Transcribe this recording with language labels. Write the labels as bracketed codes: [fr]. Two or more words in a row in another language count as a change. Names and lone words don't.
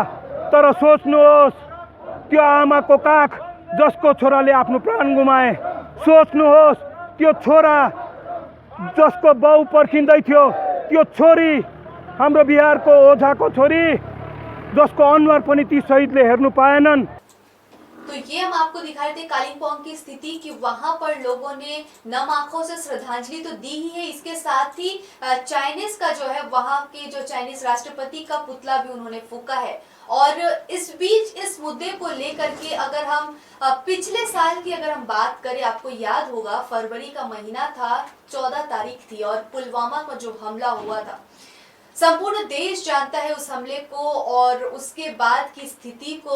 [ne] तर सोच्नुहोस्, त्यो आमाको काख जसको छोराले आफ्नो प्राण गुमाए, सोच्नुहोस् त्यो छोरा जसको बाउ पर्खिँदै थियो, त्यो छोरी हाम्रो बिहारको ओझाको छोरी जसको अनुहार पनि ती शहीदले हेर्नु पाएनन्। [hi] तो ये हम आपको दिखा रहे थे कालिम्पोंग की स्थिति कि वहां पर लोगों ने नम आंखों से श्रद्धांजलि तो दी ही है, इसके साथ ही चाइनीज का जो है वहां के जो चाइनीज राष्ट्रपति का पुतला भी उन्होंने फूका है। और इस बीच इस मुद्दे को लेकर के अगर हम पिछले साल की अगर हम बात करें, आपको याद होगा फरवरी का महीना था, 14 तारीख थी और पुलवामा में जो हमला हुआ था, संपूर्ण देश जानता है उस हमले को और उसके बाद की स्थिति को।